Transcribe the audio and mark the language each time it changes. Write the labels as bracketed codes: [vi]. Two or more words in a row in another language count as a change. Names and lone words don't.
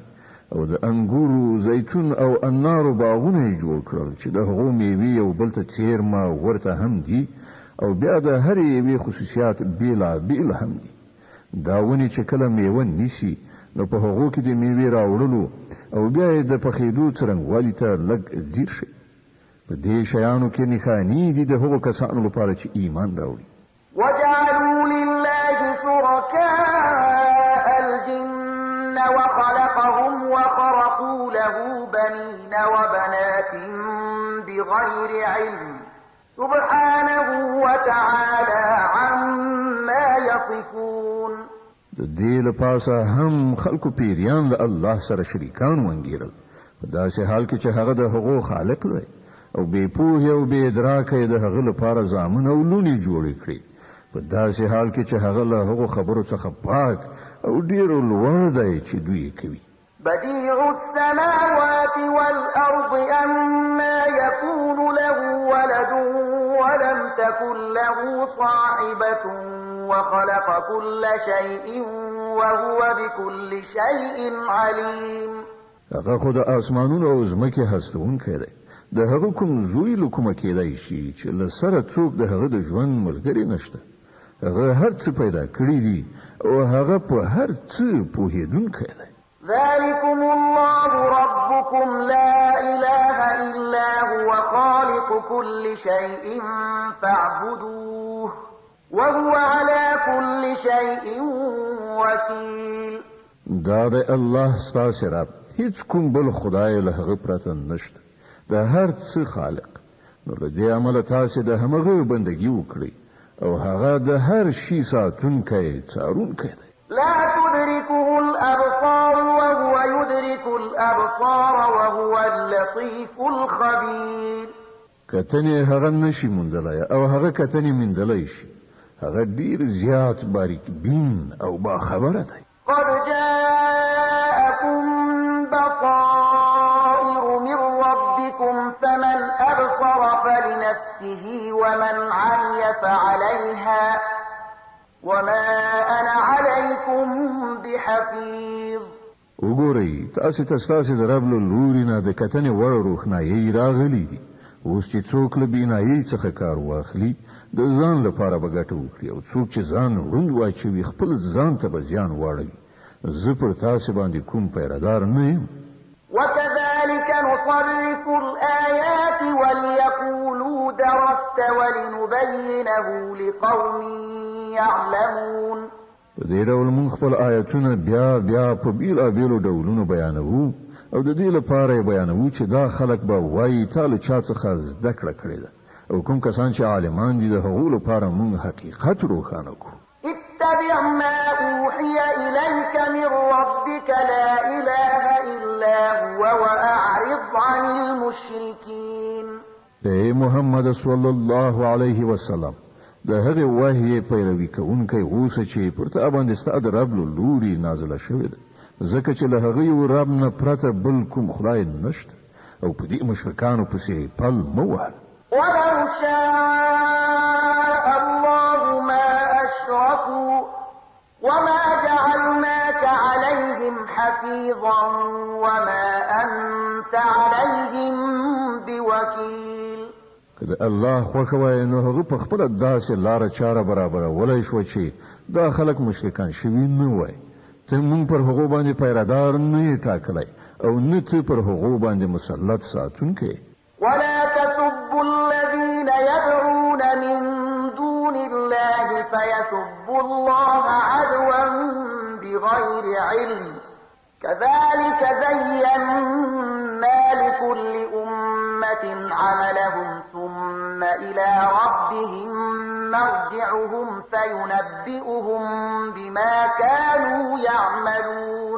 [ps] او د انګورو زیتون او انارو باغونه یې جوړ کړل چې د هغو میوې یو بل ته څیرمه ورته هم دي او بیا د هرې یوې خصوصیات بیل هم دي. دا ونې چې کله میوه نیسي نو په هغو کې د میوې راوړلو او بیا یې د پخېدو څرنګوالي ته لږ ځیر شي. په دې شیانو کې نښانې دي د هغو کسانو لپاره چې ایمان راوړي. [ar] وجعلوا لله شركاء الجن وخلقهم وخرقوا له بنين وبنات بغير علم سبحانه وتعالى عما يصفون. [ps] د دې لپاره هم خلکو پیریان د الله سره شریکان وانګیرل په داسې حال کې چې هغه د هغو خالق دی او بې پوهې او بې ادراکه د هغه لپاره زامن او لونې جوړې کړي په داسې حال کې چې هغه له هغو خبرو څخه پاک او ډېر لوړ دی چې دوی کوي. [ar] بديع السماوات والأرض أما يكون له ولد ولم تكن له صاحبة وخلق كل شيء وهو بكل شيء عليم. [ps] هغه خو د اسمانونو او ځمکې هستونکی دی. د هغه کوم زوی له کومه کېدای شي چې له سره څوک د هغه د ژوند ملګری نشته. هغه هر څه پیدا کړی دي او هغه په هر څه پوهېدونکی دی. [ar] ذلكم الله ربكم لا إله إلا هو خالق كل شيء فاعبدوه وهو على كل شيء وكيل. [ps] دا د الله ستاسو رب، هیڅ کوم بل خدای له هغه پرته نشته، د هر څه خالق. نو له دې امله تاسو د همغه بندګي وکړئ او هغه د هر شي ساتونکی څارونکی دی. [ar] لا تدركه الأبصار وهو يدرك الأبصار وهو اللطيف الخبير. [ps] کتنې هغه نشي موندلای او هغه کتنې موندلای شي. هغه ډیر زیات باریک بین او با خبره دی. [ar] قد جاءكم بصائر من ربكم فمن أبصر فلنفسه ومن عمي فعليها وما أنا عليكم بحفيظ. [ps] وګورئ تاسو د رب له لوري نه د کتنې وړ روښنایي راغلي دي. اوس چې څوک له بینایي څخه کار واخلي د ځان لپاره به ګټه وکړي او څوک چې ځان روند واچوي خپل ځان ته به زیان واړوي. زه پر تاسو باندې کوم پیردار نه یم. [ar] وكذلك نصرف الآيات وليقولوا درست ولنبينه لقوم يعلمون. [ps] په دې ډول موږ خپل آیتونه بیا په بیلابیلو ډولونو بیانوو او د دې لپاره بیانوو چې دا خلک به وایي تا له چا څخه زده کړه کړې ده او کوم کسان چې عالمان دي د هغو لپاره موږ حقیقت روښانه کړو. [ar] اتبع ما أوحي إليك من ربك لا إله إلا هو وأعرض عن المشركين. [ps] اے محمد [ar] صلی الله علیه وسلم [ps] د هغه وحی پیروي کوونکی اوسه چې پر تا باندې ستاد رب له لوري نازله شوې ده ځکه چې له هغه یو رب نه پرته بل کوم خدای نشته او په دې مشرکانو پسې پل مه وهه. [ar] ولو شاء الله ما أشركوا وما جعلناك عليهم حفيظا وما أنت عليهم بوكيل. [ps] کله الله خوښ وای نو هغه په خپل داسې لار چاره برابر ولای شو چې دا خلک مشرکان شوي نه وای. ته مونږ پر هغه باندې پیرادار نه ټاکلای او نه ته پر هغه باندې مسلط ساتونکې. [ar] ولا تسبوا الذين يدعون من دون الله فيسبوا الله عدوا بغير علم كذلك زينا لكل أمة عملهم ثم إلى ربهم مرجعهم فينبئهم بما كانوا يعملون.